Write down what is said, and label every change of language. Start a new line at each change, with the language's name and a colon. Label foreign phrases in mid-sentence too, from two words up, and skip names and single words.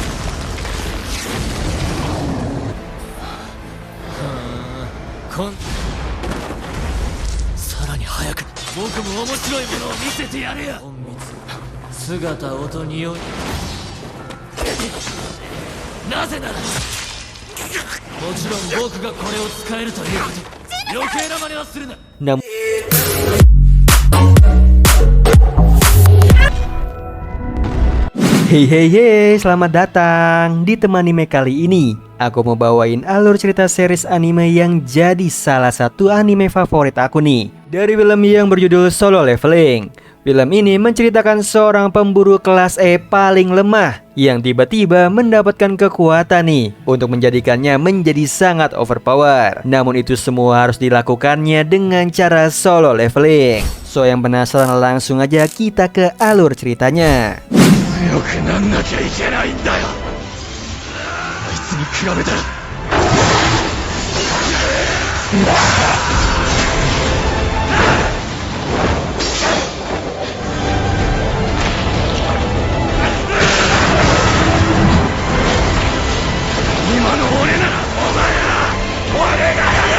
Japanese: さらに早く僕も面白いものを見せてやるよ。隠密、姿音匂い。なぜならもちろん僕がこれを使えるということ。余計な真似はするな。
English: Hey hey hey,
Indonesian: selamat datang di Teman Anime kali ini. Aku mau bawain alur cerita series anime yang jadi salah satu anime favorit aku nih. Dari film yang berjudul Solo Leveling. Film ini menceritakan seorang pemburu kelas E paling lemah yang tiba-tiba mendapatkan kekuatan nih untuk menjadikannya menjadi sangat overpower. Namun itu semua harus dilakukannya dengan cara solo leveling. So yang penasaran langsung aja kita ke alur ceritanya.
Japanese: 強くなんなきゃいけないんだよ。あいつに比べたら。今の俺ならお前ら俺がやる。